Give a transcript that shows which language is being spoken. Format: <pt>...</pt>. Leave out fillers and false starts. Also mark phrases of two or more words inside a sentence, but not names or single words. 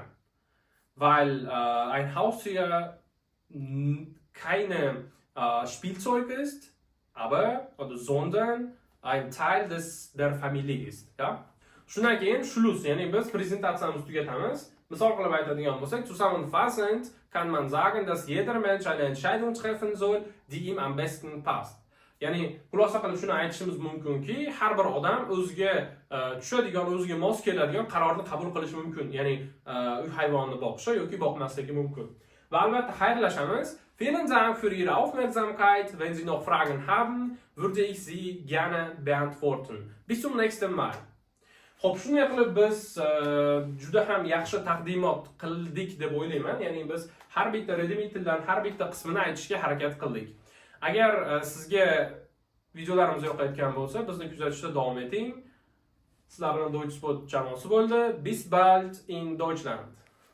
<de>Weil ein Haustier keine Spielzeug ist, sondern ein Teil der Familie ist. Ja?</de> <uz>Shundan keyin Schluss, ya'ni biz prezentatsiyamizni tugatamiz. Misol qilib aytadigan bo'lsak,</uz> <de>zusammenfassend kann man sagen, dass jeder Mensch eine Entscheidung treffen soll, die ihm am besten passt.</de> <uz>Ya'ni xulosa qilib shuni aytishimiz mumkinki, har bir odam o'ziga tushadigan, o'ziga mos keladigan qarorni qabul qilishi mumkin. Ya'ni uy hayvonini boqishi yoki boqmasligi mumkin. Va albatta xayrlashamiz.</uz> <de>Vielen Dank für Ihre Aufmerksamkeit. Wenn Sie noch Fragen haben, würde ich sie gerne beantworten. Bis zum nächsten Mal.</de> <uz>Xo'p, shunday qilib biz juda ham yaxshi taqdimot qildik deb o'ylayman. Ya'ni biz har bitta Redmit'dan har bitta qismini aytishga harakat qildik. Agar sizga videolarimiz yoqayotgan bo'lsa, bizni kuzatishda davom eting. Sizlar bilan Deutschsport jamoasi bo'ldi.</uz> <de>Bis bald in Deutschland.</de>